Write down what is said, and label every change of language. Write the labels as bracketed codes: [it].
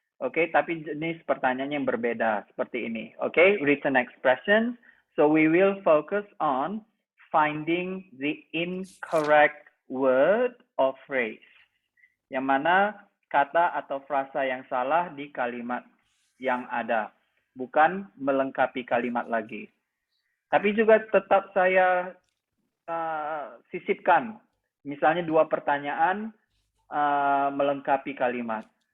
[id] Oke, tapi jenis pertanyaan yang berbeda seperti ini. [en] Oke, written expression. So we will focus on finding the incorrect word or phrase. [id] Yang mana kata atau frasa yang salah di kalimat yang ada. Bukan melengkapi kalimat lagi. Tapi juga tetap saya sisipkan. Misalnya 2 pertanyaan melengkapi kalimat.